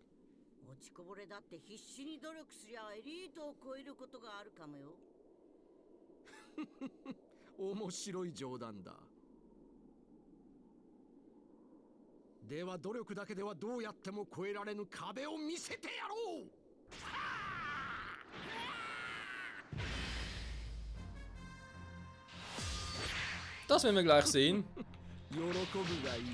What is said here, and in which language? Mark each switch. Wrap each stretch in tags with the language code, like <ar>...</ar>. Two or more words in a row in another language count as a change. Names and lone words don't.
<ja>落ちこぼれだって必死に努力すりゃエリートを超えることがあるかもよ。面白い冗談だ。では努力だけではどうやっても越えられぬ壁を見せてやろう。</ja> <de>Das werden wir gleich sehen.</de> <ja>喜ぶがいい。</ja>